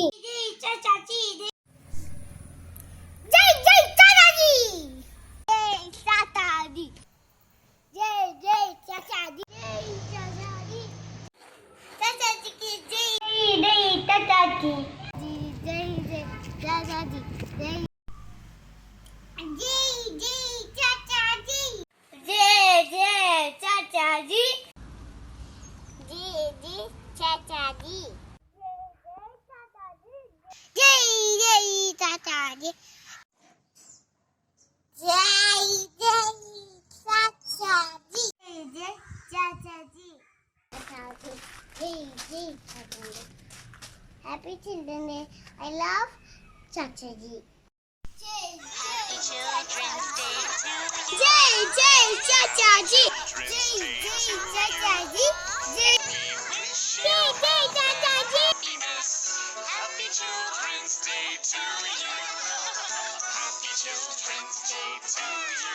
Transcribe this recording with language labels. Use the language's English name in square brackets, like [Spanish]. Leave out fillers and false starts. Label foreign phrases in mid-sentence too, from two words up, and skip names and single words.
[Hindi] जय चाचाजी, जय जय चाचाजी, जय चाचाजी, जय जय चाचाजी, जय चाचाजी, चाचाजिक्क् जय जय चाचाजी, जय जय चाचाजी, जय Chachaji, Chachaji, Jai Chachaji, Jai Chachaji, Jai Chachaji, Jai Chachaji. [English] Happy Children's Day. I love Chachaji. Happy Children's Day to you. Jai Chachaji, Jai Chachaji, Jai Chachaji. Happy Children's Day to you.